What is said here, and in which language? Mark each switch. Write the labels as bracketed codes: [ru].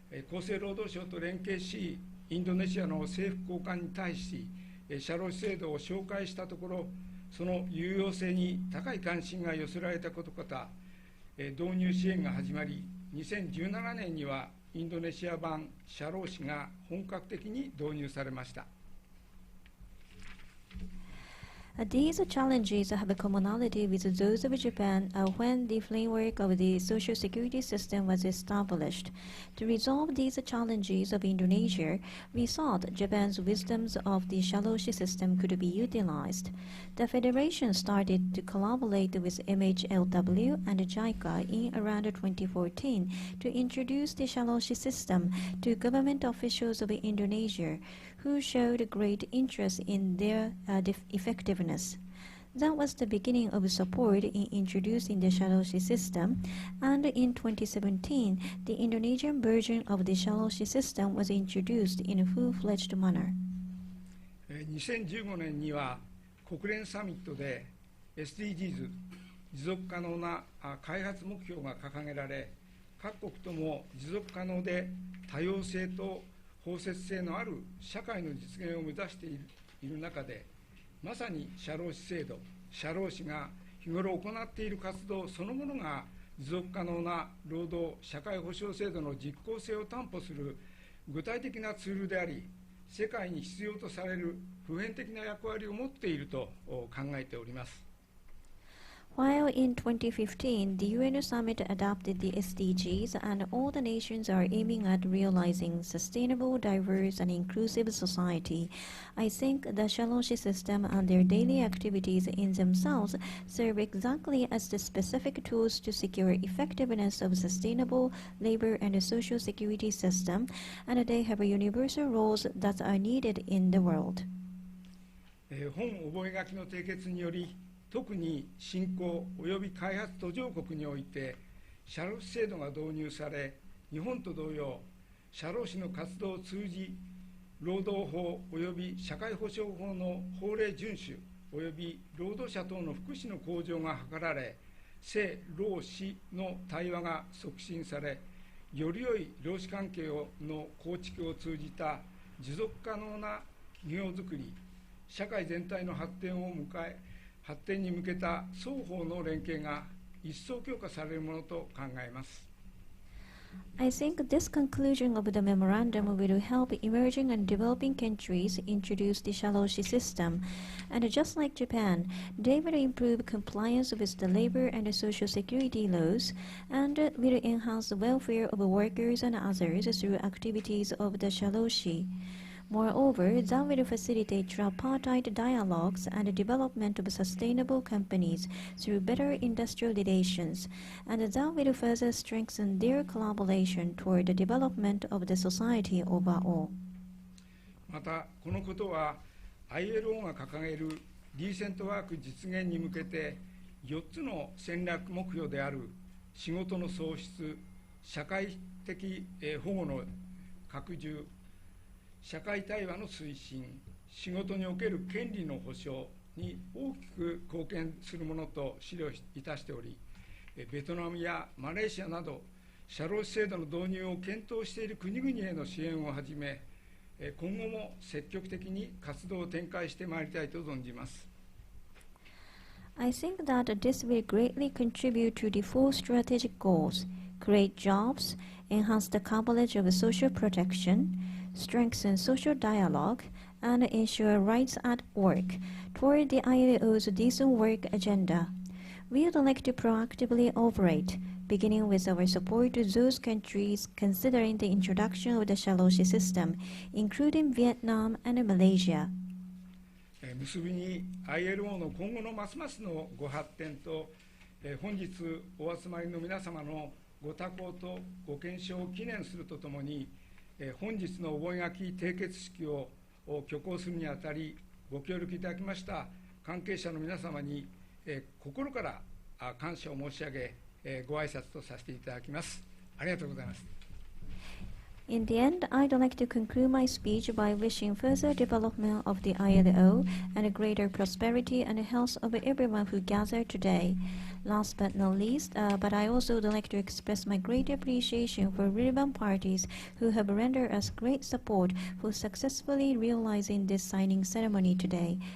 [ja] 厚生労働省と連携し、インドネシアの政府高官に対し、社労士制度を紹介したところ、その有用性に高い関心が寄せられたことから、導入支援が始まり、2017年にはインドネシア版社労士が本格的に導入されました。 [en] These challenges have a commonality with those of Japan when the framework of the social security system was established. To resolve these challenges of Indonesia, we thought Japan's wisdoms of the Shaloshi system could be utilized. The Federation started to collaborate with MHLW and JICA in around 2014 to introduce the Shaloshi system to government officials of Indonesia, who showed great interest in their effectiveness. That was the beginning of support in introducing the Shaloshi system, and in 2017, the Indonesian version of the Shaloshi system was introduced in a full-fledged manner. [ja] 2015年には国連サミットで SDGs 持続可能な開発目標が掲げられ、各国とも持続可能で多様性と包摂性のある社会の実現を目指している中で、まさに社労士制度、社労士が日頃行っている活動そのものが持続可能な労働社会保障制度の実効性を担保する具体的なツールであり、世界に必要とされる普遍的な役割を持っていると考えております。 [en] While in 2015, the UN summit adopted the SDGs and all the nations are aiming at realizing sustainable, diverse, and inclusive society, I think the Shaloshi system and their daily activities in themselves serve exactly as the specific tools to secure effectiveness of sustainable labor and social security system, and they have universal roles that are needed in the world. [ja] 本覚書の締結により、特に新興及び開発途上国において社労士制度が導入され、日本と同様社労士の活動を通じ労働法及び社会保障法の法令遵守及び労働者等の福祉の向上が図られ、政労使の対話が促進され、より良い労使関係の構築を通じた持続可能な企業づくり、社会全体の発展に向けた双方の連携が一層強化されるものと考えます。 [en] I think this conclusion of the memorandum will help emerging and developing countries introduce the Shaloshi system, and just like Japan, they will improve compliance with the labor and social security laws, and will enhance the welfare of workers and others through activities of the Shaloshi. Moreover, that will facilitate tripartite dialogues and the development of sustainable companies through better industrial relations, and that will further strengthen their collaboration toward the development of the society overall. [ja] また、このことは ILO が掲げるディーセントワーク実現に向けて4つの戦略目標である仕事の創出、社会的保護の拡充、社会対話の推進、仕事における権利の保障に大きく貢献するものと資料いたしており、ベトナムやマレーシアなど社労士制度の導入を検討している国々への支援をはじめ、今後も積極的に活動を展開してまいりたいと存じます。 [en] I think that this will greatly contribute to the four strategic goals: create jobs, enhance the coverage of social protection, strengthen social dialogue, and ensure rights at work toward the ILO's decent work agenda. We would like to proactively operate, beginning with our support to those countries considering the introduction of the Shaloshi system, including Vietnam and Malaysia. [ja] 結びに ILO の今後のますますのご発展と、本日お集まりの皆様のご多幸とご健勝を記念するとともに、本日の覚書締結式を挙行するにあたりご協力いただきました関係者の皆様に、心から感謝を申し上げ、ご挨拶とさせていただきます。ありがとうございます。 [en] In the end, I'd like to conclude my speech by wishing further development of the ILO and greater prosperity and health of everyone who gathered today. Last but not least, but I also would like to express my great appreciation for relevant parties who have rendered us great support for successfully realizing this signing ceremony today.